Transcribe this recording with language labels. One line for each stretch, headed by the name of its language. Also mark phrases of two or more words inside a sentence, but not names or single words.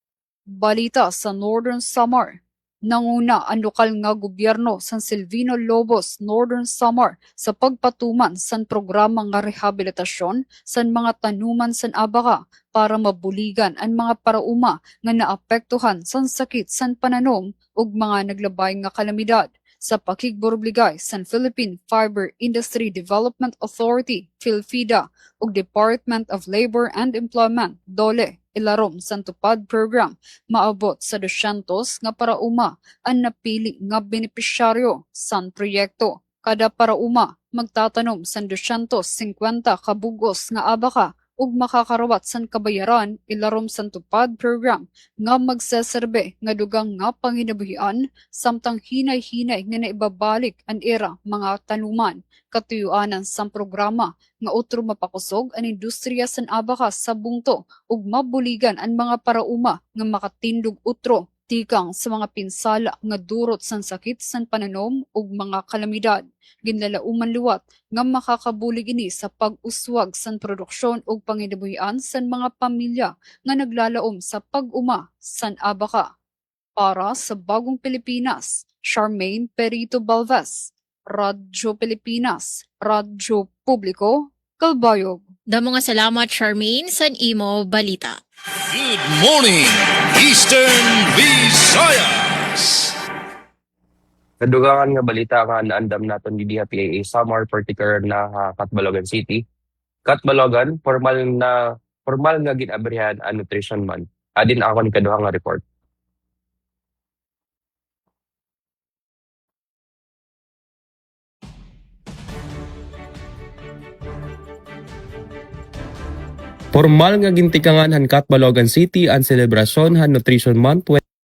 Waray: Balita sa Northern Samar. Nanguna ang lokal nga gobyerno San Silvino Lobos, Northern Samar sa pagpatuman sa programa nga rehabilitasyon sa mga tanuman sa Abaca para mabuligan ang mga parauma nga naapektuhan sa sakit sa pananom ug mga naglabay nga kalamidad. Sa pakigborbligay sa Philippine Fiber Industry Development Authority, PhilFIDA, ug Department of Labor and Employment, DOLE, ilarom sa tupad program, maabot sa 200 nga parauma ang napili nga benepisyaryo sa proyekto. Kada parauma magtatanom sa 250 kabugos nga abaka ug makakarawat san kabayaran ilarom sa tupad program nga magseserbe nga dugang nga panginabuhian samtang hinay-hinay nga naibabalik ang era mga tanuman. Katuyuanan sa programa nga utro mapakusog ang industriya sa Abaca sa bungto ug mabuligan ang mga parauma nga makatindog utro tikang sa mga pinsala nga durot sa sakit sa pananom ug mga kalamidad. Ginlalauman luwat nga makakabulig ini sa pag-uswag sa produksyon ug panginabuhian sa mga pamilya nga naglalaom sa pag-uma sa Abaca. Para sa Bagong Pilipinas, Charmaine Parito Balvez, Radyo Pilipinas, Radyo Publiko, Calbayog. Damo nga salamat Charmaine sa imo balita.
English: Good morning, Eastern Visayas.
Waray: Kadugangan nga balita nga naandam naton di diha PAA Samar, particular na Catbalogan City. Catbalogan, formal nga ginabrihan ang Nutrition Month. Adin ako ni kaduha nga report. Formal nga gintikangan han Catbalogan City ang selebrasyon han Nutrition Month